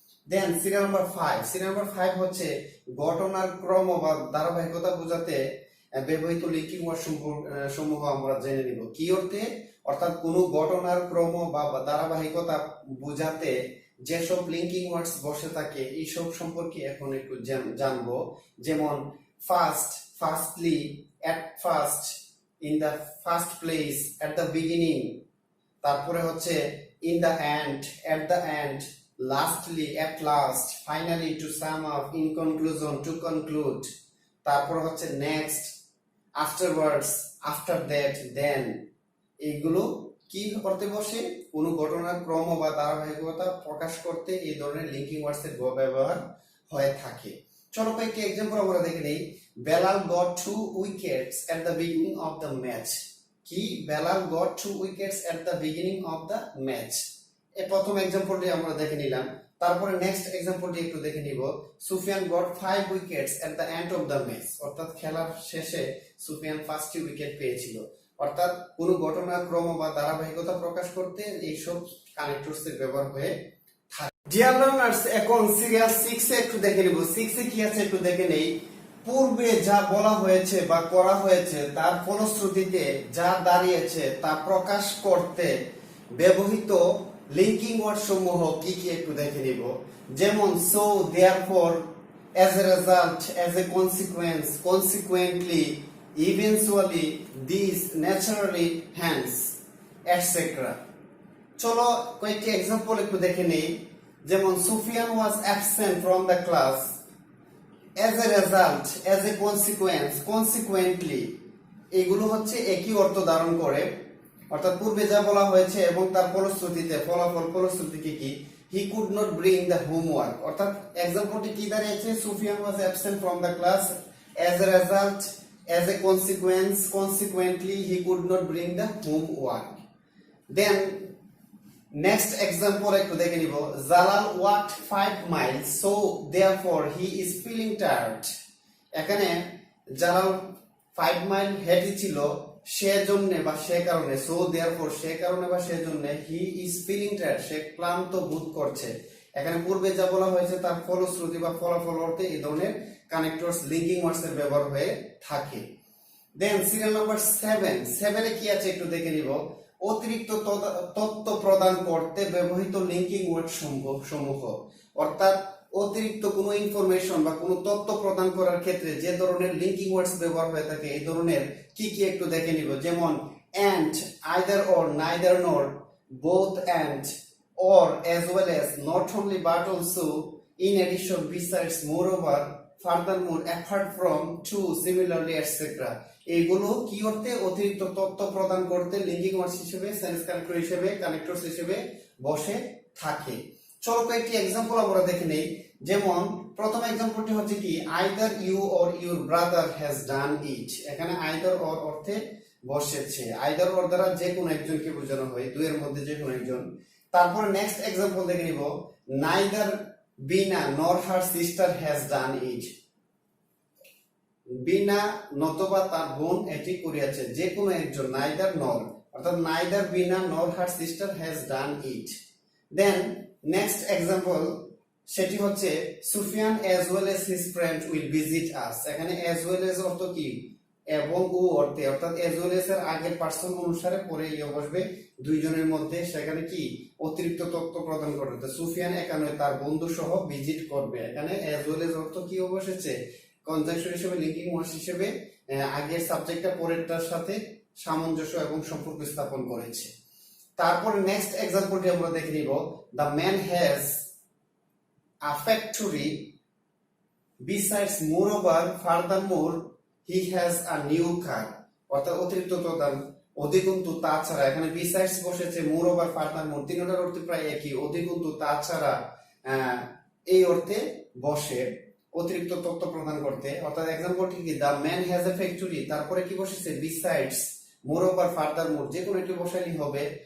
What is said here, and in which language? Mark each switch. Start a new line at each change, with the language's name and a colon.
Bangla: দেন serial number 5 হচ্ছে ঘটনার ক্রম বা ধারাবাহিকতা বোঝাতে ব্যবহৃত লিঙ্কিং ওয়ার্ড সমূহ আমরা জেনে নিব। কি অর্থে? অর্থাৎ কোন ঘটনার ক্রম বা ধারাবাহিকতা বোঝাতে যেসব লিঙ্কিং ওয়ার্ডস বসে থাকে এইসব সম্পর্কে এখন একটু জানবো।
English: যেমন first, firstly, at first, in the first place, at the beginning,
Bangla: তারপরে হচ্ছে
English: in the end, at the end, lastly, at last, finally, to sum up, in conclusion, to conclude,
Bangla: তারপর হচ্ছে
English: next, afterwards, after that, then
Bangla: এইগুলো কি করতে বসে? কোন ঘটনার ক্রম বা ধারাবাহিকতা প্রকাশ করতে এই ধরনের লিঙ্কিং ওয়ার্ডস এর ব্যবহার হয়ে থাকে। চলো কয়েকটি এক্সাম্পল আমরা দেখে নেই। Belal
English: got 2 wickets at the beginning of the match.
Bangla: কি? Belal
English: got 2 wickets at the beginning of the match.
Bangla: এই প্রথম এক্সাম্পলটি আমরা দেখে নিলাম। তারপরে নেক্সট এক্সাম্পলটি একটু দেখে নিব।
English: Sufian got 5 wickets at the end of the match.
Bangla: অর্থাৎ খেলার শেষে সুফিয়ান 5টি উইকেট পেয়েছিল। অর্থাৎ কোন ঘটনার ক্রম বা ধারাবাহিকতা প্রকাশ করতে এইসব কানেক্টরস এর ব্যবহার হয়ে থাকে। ডিয়ার লার্নার্স, এখন সিরিয়াল 6 এ একটু দেখে নিব। 6 এ কি আছে একটু দেখে নেই। পূর্বে যা বলা হয়েছে বা করা হয়েছে তার ফলশ্রুতিতে যা দাঁড়িয়েছে তা প্রকাশ করতে ব্যবহৃত লিঙ্কিং ওয়ার্ড সমূহ কি কি একটু দেখে নিব।
English: যেমন so, therefore, as a result, as a consequence, consequently, eventually, this, naturally, hence, etc.
Bangla: চলো কয়েকটি এক্সাম্পল একটু দেখে নেই। যেমন Sufian
English: was absent from the class, as a result, as a consequence, consequently,
Bangla: এগুলো হচ্ছে একই অর্থ ধারণ করে। অর্থাৎ পূর্বে যা বলা হয়েছে এবং তার ফলশ্রুতিতে, ফলশ্রুতি কি?
English: he could not bring the homework।
Bangla: অর্থাৎ এক্সাম্পলটি কি দাঁড়িয়েছে?
English: Sufian was absent from the class, as a result, as a consequence, consequently, he could not bring the homework. Then next example
Bangla: একটু দেখে নিব।
English: Jalal walked 5 miles, so therefore he is feeling tired।
Bangla: এখানে Jalal 5 mile হেঁটেছিল সেজন্য বা সে কারণে,
English: so therefore
Bangla: সে কারণে বা সেজন্য,
English: he is feeling tired
Bangla: সে ক্লান্ত বোধ করছে। এখানে পূর্বে যা বলা হয়েছে তার ফলশ্রুতি বা ফলাফল অর্থে এই ধরনের কানেক্টরস, লিঙ্কিং ওয়ার্ডস এর ব্যবহার হয়ে থাকে। দেন সিরিয়াল নাম্বার 7 এ কি আছে একটু দেখে নিব। অতিরিক্ত তথ্য প্রদান করতে ব্যবহৃত লিঙ্কিং ওয়ার্ড সমূহ। অর্থাৎ অতিরিক্ত কোনো ইনফরমেশন বা কোনো তথ্য প্রদান করার ক্ষেত্রে যে ধরনের লিঙ্কিং ওয়ার্ডস ব্যবহার হয়ে থাকে এই ধরনের কি কি একটু দেখে নিব।
English: যেমন and, either or, neither nor, both and, or, as well as, not only but also, in addition, besides, moreover, furthermore, apart from, to, similarly, etc.
Bangla: এইগুলো কি অর্থে? অতিরিক্ত তথ্য প্রদান করতে লিঙ্কিং ওয়ার্ডস হিসেবে, সেন্স কানেক্টর হিসেবে, কানেক্টরস হিসেবে বসে থাকে। চলো কয়েকটি এক্সাম্পল আমরা দেখে নেই। যেমন প্রথম এক্সাম্পলটি হচ্ছে কি?
English: Either you or your brother has done it.
Bangla: এখানে আইদার অর অর্থে বসেছে। আইদার অর দ্বারা যে কোনো একজনকে বোঝানো হয়, দুইয়ের মধ্যে যে কোনো একজন। তারপরে নেক্সট এক্সাম্পল দেখে নিব।
English: Neither Bina nor her sister has done it.
Bangla: বিনা নতবা তার বোন এটি করিয়াছে, যে কোনো একজন, নাইদার নর, অর্থাৎ
English: Neither Bina nor her sister has done it.
Bangla: Then next example সেটি হচ্ছে
English: Sufiyan as well as his friend will visit us।
Bangla: এখানে as well as অর্থ কি, এবং ও অর্থে, অর্থাৎ as well as এর আগের পার্সন অনুসারে পরে ইয়ে বসবে দুইজনের মধ্যে, সেখানে কি অতিরিক্ত তথ্য প্রদান করবে। সুফিয়ান একা নয়, তার বন্ধু সহ ভিজিট করবে। এখানে as well as অর্থ কি বসেছে, কনজাংশন হিসেবে, লিঙ্কিং ওয়ার্ড হিসেবে আগের সাবজেক্টটা পরেরটার সাথে সামঞ্জস্য এবং সম্পর্ক স্থাপন করেছে। তারপর নেক্সট এক্সাম্পলটি আমরা দেখে নিব,
English: The man has a factory, besides moreover furthermore he has a new car।
Bangla: অর্থাৎ অতিরিক্ত প্রদান, অধিকন্তু তাছাড়া, এখানে besides বসেছে, moreover furthermore, তিনটার অর্থ প্রায় একই, অধিকন্তু তাছাড়া এই অর্থে বসে অতিরিক্ত তথ্য প্রদান করতে। অর্থাৎ এক্সাম্পলটি কি,
English: the man has a factory,
Bangla: তারপরে কি বসেছে
English: besides moreover furthermore,
Bangla: যে কোনো একটি বসাইলেই হবে।